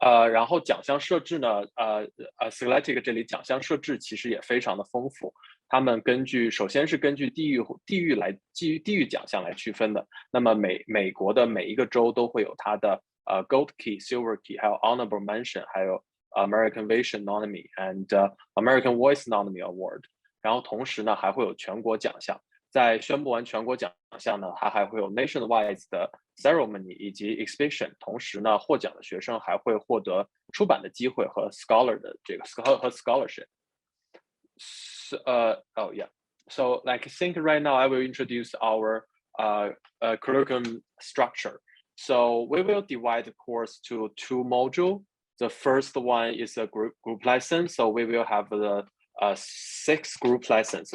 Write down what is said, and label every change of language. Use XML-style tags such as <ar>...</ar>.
<zh>然后奖项设置呢，Scholastic 这里奖项设置其实也非常的丰富。他们首先是根据地域奖项来区分的。那么美国的每一个州都会有它的Gold Key、Silver Key， 还有 Honorable Mention， 还有 American Vision Nominee and American Voice Nominee Award。然后同时呢，还会有全国奖项。在宣布完全国奖项呢，它还会有 nationwide 的 ceremony 以及 exhibition。同时呢，获奖的学生还会获得出版的机会和 scholar 的这个和 scholarship。</zh> <en>So I think right now I will introduce our curriculum structure. So we will divide the course to 2 modules. The first one is a group lesson. So we will have the 6 group lessons.</en>